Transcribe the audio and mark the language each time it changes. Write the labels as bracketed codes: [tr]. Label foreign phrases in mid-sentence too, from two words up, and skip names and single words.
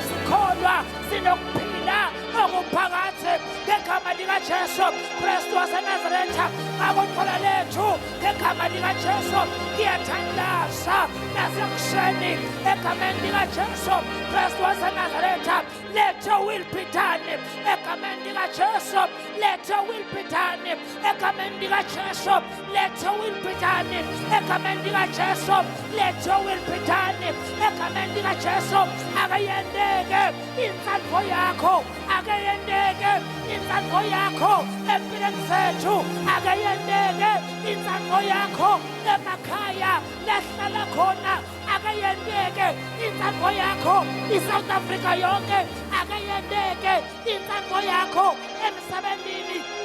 [zu] sikholwa sinokuphila okuphakathe ngegama likaJesu Kristu waseNazaretha akuthola lethu ngegama likaJesu ngiyathandaza nasekuseni egameni likaJesu Kristu waseNazaretha [en] let your will be done [zu] egameni likaJesu [en] let your will be done egameni [zu] likaJesu [en] let your will be done [zu] egameni likaJesu [en] let your will be done [zu] egameni likaJesu akayendeke inhlanhlo yakho akayendeke inhlanhlo yakho empilweni zethu akayendeke inhlanhlo yakho emakhaya lahlala khona akayendeke inhlanhlo yakho iSouth Africa yonke akayendeke inhlanhlo yakho emsebenzini